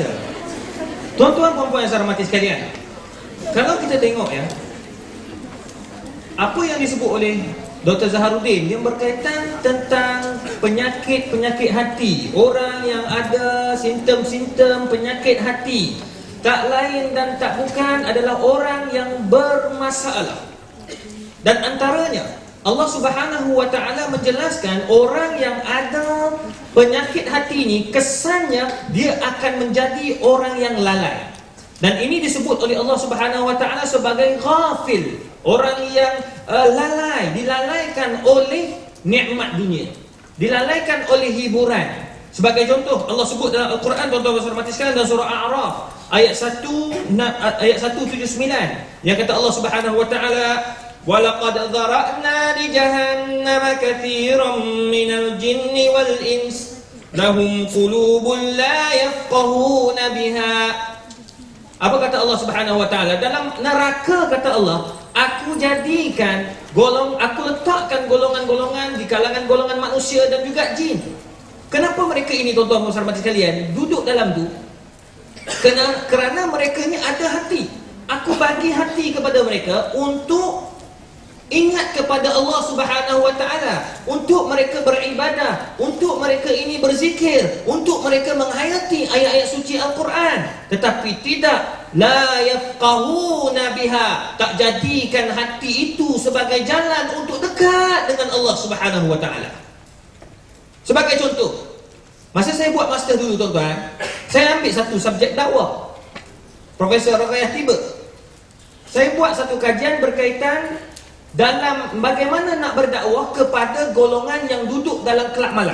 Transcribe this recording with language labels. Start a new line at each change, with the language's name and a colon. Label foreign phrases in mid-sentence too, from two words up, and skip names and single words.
Malay: Tuan-tuan puan-puan yang saya hormati sekalian, kalau kita tengok, ya, apa yang disebut oleh Dr. Zaharuddin yang berkaitan tentang penyakit-penyakit hati, orang yang ada simptom-simptom penyakit hati, tak lain dan tak bukan adalah orang yang bermasalah. Dan antaranya
Arabic: الله سبحانه وتعالى
Malay: menjelaskan orang yang ada penyakit hati ini kesannya dia akan menjadi orang yang lalai. Dan ini disebut oleh
Arabic: الله سبحانه وتعالى
Malay: sebagai ghafil, orang yang lalai, dilalaikan oleh nikmat dunia, dilalaikan oleh hiburan. Sebagai contoh, Allah sebut dalam Al-Quran, tuan-tuan dan mati sekalian, dalam surah Al-A'raf ayat 179 yang kata
Arabic: الله سبحانه وتعالى, وَلَقَدْ ذَرَأْنَا لِجَهَنَّمَ كَثِيرًا مِنَ الْجِنِّ وَالْإِنسِ لَهُمْ قُلُوبٌ لَا يَفْقَهُونَ بِهَا.
Malay: Apa kata
Arabic: الله سبحانه وتعالى?
Malay: Dalam neraka kata Allah, aku letakkan golongan-golongan di kalangan golongan manusia dan juga jin. Kenapa mereka ini, tuan-tuan dan sahabat sekalian, duduk dalam tu? Kerana mereka ini ada hati. Aku bagi hati kepada mereka untuk ingat kepada
Arabic: الله سبحانه وتعالى,
Malay: untuk mereka beribadah, untuk mereka ini berzikir, untuk mereka menghayati ayat-ayat suci Al-Quran. Tetapi tidak,
Arabic: لا يفقهون بها,
Malay: tak jadikan hati itu sebagai jalan untuk dekat dengan
Arabic: الله سبحانه وتعالى.
Malay: Sebagai contoh, masa saya buat master dulu, tuan-tuan, saya ambil satu subjek dakwah, Profesor Raqayyah tiba. Saya buat satu kajian berkaitan dalam bagaimana nak berdakwah kepada golongan yang duduk dalam kelab malam.